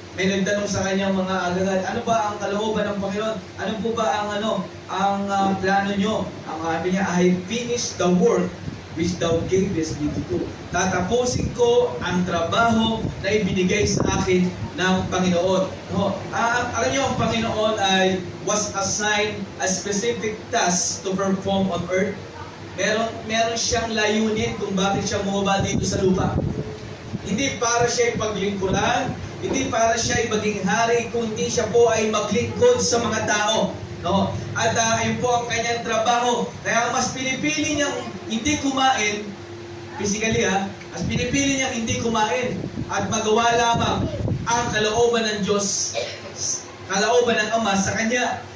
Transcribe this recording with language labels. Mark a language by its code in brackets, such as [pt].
[tl] May nagtanong sa kanyang mga alagad, ano ba ang kalooban ng Panginoon? Ano po ba ang plano nyo? Ang sabi niya, [en] I have finished the work which thou gavest me to do. [tl] Tatapusin ko ang trabaho na ibinigay sa akin ng Panginoon. No? Alam niyo, ang Panginoon ay [en] was assigned a specific task to perform on earth. [tl] Meron siyang layunin kung bakit siya bumaba dito sa lupa. Hindi para siya ipaglingkuran, hindi para siya maging hari, kundi siya po ay maglingkod sa mga tao. No? At ayun po ang kanyang trabaho. Kaya mas pinipili niyang hindi kumain, physically mas pinipili niyang hindi kumain at magawa lamang ang kalooban ng Diyos, kalooban ng Ama sa Kanya.